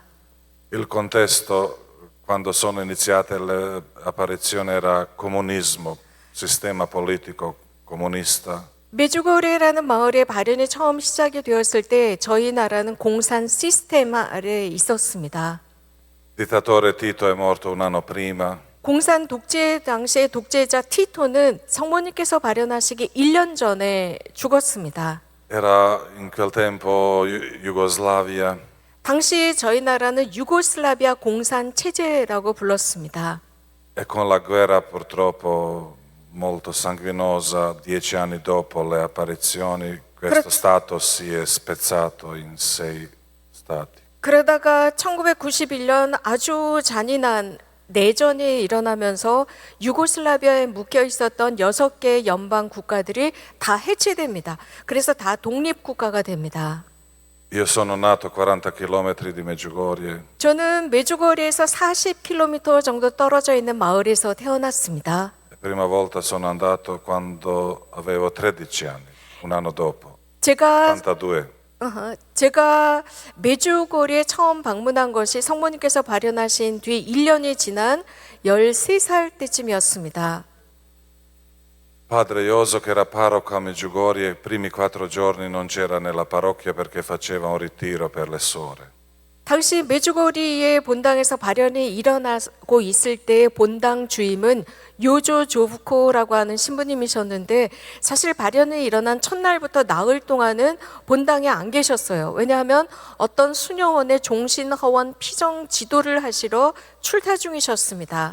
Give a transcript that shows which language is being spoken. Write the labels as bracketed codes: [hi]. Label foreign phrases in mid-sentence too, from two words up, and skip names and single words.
[it] Il contesto, quando sono iniziate le apparizioni, era comunismo, sistema politico comunista. [ko] 메주고리라는 마을의 발현이 처음 시작이 되었을 때 저희 나라는 공산 시스템 아래에 있었습니다. [it] Dittatore Tito è morto un anno prima. [ko] 공산 독재 당시의 독재자 티토는 성모님께서 발현하시기 1년 전에 죽었습니다. [it] Era in quel tempo Jugoslavia. [ko] 당시 저희 나라는 유고슬라비아 공산 체제라고 불렀습니다. [it] E con la guerra purtroppo molto sanguinosa, 10 anni dopo le apparizioni, questo stato si è spezzato in 6 stati. [ko] 그러다가 1991년 아주 잔인한 내전이 일어나면서 유고슬라비아에 묶여 있었던 6개의 연방 국가들이 다 해체됩니다. 그래서 다 독립국가가 됩니다. [it] Io sono nato a 40 km di Medjugorje. [ko] 저는 메주고리에서 40km 정도 떨어져 있는 마을에서 태어났습니다. [it] Prima volta sono andato quando avevo 13 anni, un anno dopo, [ko] 제가 82. 제가 메주고리에 처음 방문한 것이 성모님께서 발현하신 뒤 1년이 지난 13살 때쯤이었습니다. [it] Padre Ioso, che era parroco a Medjugorje, i primi 4 giorni non c'era nella parrocchia perché faceva un ritiro per le suore. [ko] 당시 메주거리의 본당에서 발현이 일어나고 있을 때 본당 주임은 요조 조브코라고 하는 신부님이셨는데 사실 발현이 일어난 첫날부터 나흘 동안은 본당에 안 계셨어요. 왜냐하면 어떤 수녀원의 종신허원 피정 지도를 하시러 출타 중이셨습니다.